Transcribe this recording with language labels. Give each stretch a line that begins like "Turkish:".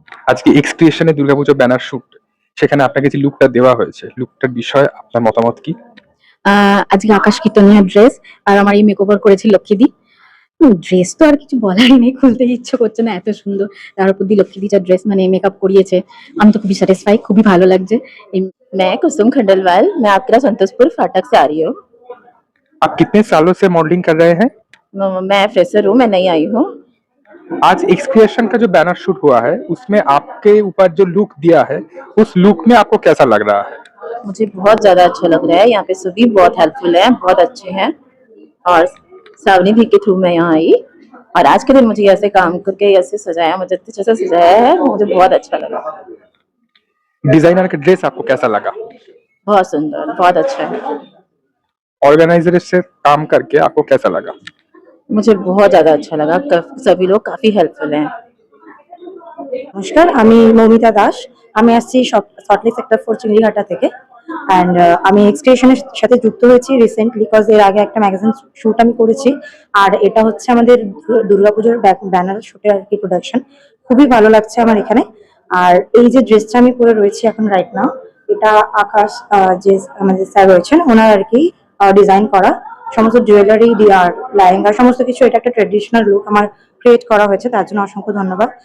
Bangla: আজকে এক্স ক্রিয়েশনে দুর্গাপুজোর banner shoot, সেখানে আপনাকে যে লুকটা দেওয়া হয়েছে লুকটার বিষয়ে আপনার মতামত কি? আজকে আকাশ কীর্তনিয়া ড্রেস, আর আমার এই মেকওভার করেছে লক্ষ্মীদি। ড্রেস তো আর কিছু বলারই নেই, খুলতে ইচ্ছে করছে না, এত সুন্দর। তার উপর দিয়ে লক্ষ্মীদি যা ড্রেস মানে মেকআপ করিয়েছে, আমি তো খুবই স্যাটিসফাই, খুবই ভালো লাগছে।
Hindi: मैं कुसुम खंडेलवाल, मैं आपके संतोषपुर फाटक से आ रही हूँ। आप कितने सालों से मॉडलिंग कर रहे हैं? मैं फ्रेशर हूँ, मैं नई आई हूँ। आज एक्स क्रिएशन का जो बैनर शूट हुआ है उसमें आपके ऊपर जो लुक दिया है उस लुक में आपको कैसा लग रहा है? मुझे बहुत ज्यादा अच्छा लग रहा है। यहाँ पे सभी बहुत हेल्पफुल है, बहुत अच्छे हैं, और श्रावणी दी के थ्रू मैं यहाँ आई, और आज के दिन मुझे ऐसे काम करके ऐसे सजाया, मुझे अच्छे से सजाया है, मुझे बहुत अच्छा लगा। डिजाइनर का ड्रेस आपको कैसा लगा? बहुत सुंदर, बहुत अच्छा है। ऑर्गेनाइजर से काम करके आपको कैसा लगा? मुझे बहुत ज्यादा अच्छा लगा, सभी लोग काफी हेल्पफुल हैं।
Bangla: নমস্কার, আমি মৌমিতা দাস, আমি আসছি সল্টলেক সেক্টর 4 চিংড়িঘাটা থেকে। অ্যান্ড আমি এক্সক্রিয়েশনের সাথে যুক্ত হয়েছি রিসেন্টলি, বিকজ এর আগে একটা ম্যাগাজিন শুট আমি করেছি, আর এটা হচ্ছে আমাদের দুর্গাপুজোর ব্যানার শুটের আর কি প্রোডাকশন। খুবই ভালো লাগছে আমার এখানে। আর এই যে ড্রেসটা আমি পরে রয়েছি এখন রাইট নাও, এটা আকাশ যে আমাদের স্যার রয়েছেন ওনার আর কি ডিজাইন করা, সমস্ত জুয়েলারি দিয়ে আর লেহেঙ্গা সমস্ত কিছু, এটা একটা ট্রেডিশনাল লুক আমার ক্রিয়েট করা হয়েছে, তার জন্য অসংখ্য ধন্যবাদ।